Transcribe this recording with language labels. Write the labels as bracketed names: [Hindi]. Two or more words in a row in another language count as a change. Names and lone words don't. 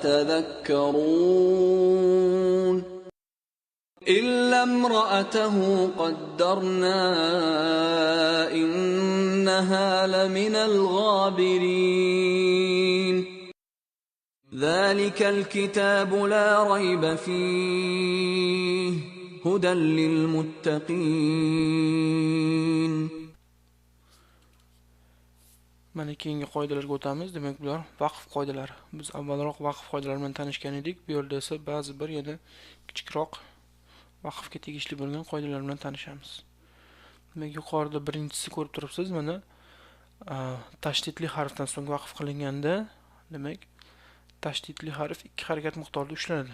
[Arabic] تَذَكَّرُونَ إِلَّا امْرَأَتَهُ قَدَّرْنَا إِنَّهَا لَمِنَ الْغَابِرِينَ ذلك الكتاب لا ريب فيه هدى للمتقين. [Uzbek] Mana keyingi qoidalarga o'tamiz. Demak, bular vaqf qoidalari. Biz avvalroq vaqf qoidalari bilan tanishgan edik. Bu yerda esa ba'zi bir yana kichikroq vaqfga tegishli bo'lgan qoidalar bilan tanishamiz. Demak, yuqorida birinchisi ko'rib turibsiz, mana tashdidli harfdan so'ng vaqf qilinganda, demak, tashdidli harf ikki harakat miqdorida ushlanadi.